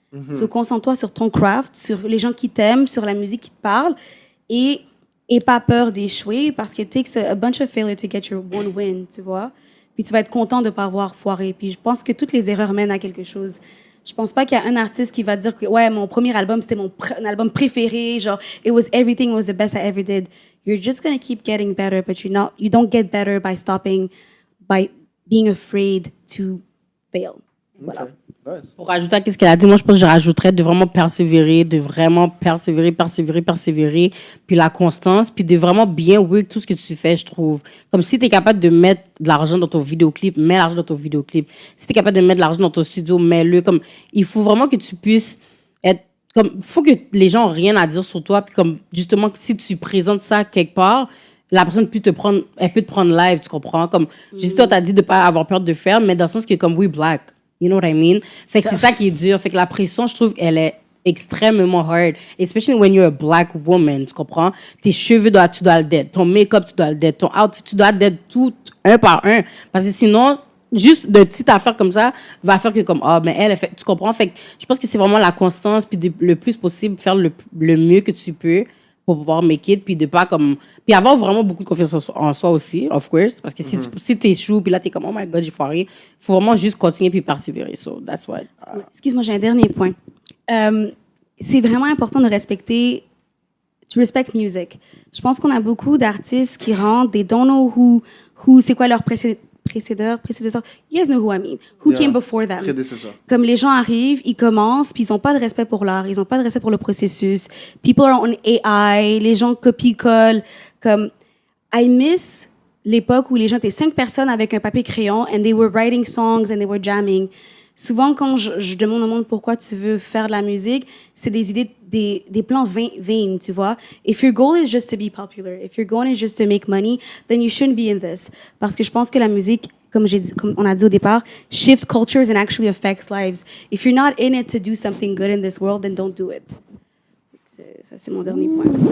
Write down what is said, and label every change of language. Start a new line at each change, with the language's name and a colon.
French: So, concentre-toi sur ton craft, sur les gens qui t'aiment, sur la musique qui te parle, et pas peur d'échouer, parce que
English: it takes a bunch of failure to get your one win,
French: tu vois. Puis, tu vas être content de pas avoir foiré. Puis, je pense que toutes les erreurs mènent à quelque chose. Je pense pas qu'il y a un artiste qui va dire que ouais, mon premier album c'était mon album préféré, genre
English: everything was the best I ever did. You're just gonna keep getting better, but you don't get better by stopping, by being afraid to fail.
French: Voilà.
English: Okay. Nice.
French: Pour rajouter à ce qu'elle a dit, moi, je pense que je rajouterais de vraiment persévérer, puis la constance, puis de vraiment bien work tout ce que tu fais, je trouve. Comme si tu es capable de mettre de l'argent dans ton vidéoclip, mets l'argent dans ton vidéoclip. Si tu es capable de mettre de l'argent dans ton studio, mets-le. Comme, il faut vraiment que tu puisses être... Comme, faut que les gens n'ont rien à dire sur toi, puis comme, justement, si tu présentes ça quelque part, la personne peut te prendre live, tu comprends? Comme, juste toi, t'as dit de pas avoir peur de faire, mais dans le sens que, comme,
English: we black. You know what I mean?
French: Fait que c'est ça qui est dur. Fait que la pression, je trouve qu'elle est extrêmement hard.
English: Especially when you're a black woman,
French: tu comprends? Tes cheveux, tu dois le dead. Ton make-up, tu dois le dead. Ton outfit, tu dois le dead tout, un par un. Parce que sinon, juste de petites affaires comme ça va faire que comme, mais elle, fait, tu comprends? Fait que je pense que c'est vraiment la constance, puis le plus possible, faire le mieux que tu peux pour pouvoir
English: make it,
French: puis de pas comme... Puis avoir vraiment beaucoup de confiance en soi aussi,
English: of course,
French: parce que si t'es chou, puis là, t'es comme,
English: oh my God,
French: j'ai foiré, faut vraiment juste continuer puis persévérer,
English: so that's what...
French: Excuse-moi, j'ai un dernier point. C'est vraiment important de respecter...
English: To respect music.
French: Je pense qu'on a beaucoup d'artistes qui rentrent,
English: they don't know who
French: c'est quoi leur précédeur.
English: You guys know who I mean. Who came before them.
French: Prédécesseur. Comme les gens arrivent, ils commencent, puis ils n'ont pas de respect pour l'art, ils n'ont pas de respect pour le processus.
English: People are on AI,
French: les gens copient-collent.
English: Comme, I miss
French: l'époque où les gens étaient 5 personnes avec un papier-crayon
English: and they were writing songs and they were jamming.
French: Souvent, quand je demande au monde pourquoi tu veux faire de la musique, c'est des idées, des plans vains, tu vois.
English: If your goal is just to be popular, if your goal is just to make money, then you shouldn't be in this.
French: Parce que je pense que la musique, comme on a dit au départ,
English: shifts cultures and actually affects lives. If you're not in it to do something good in this world, then don't do it.
French: Ça, c'est mon dernier point.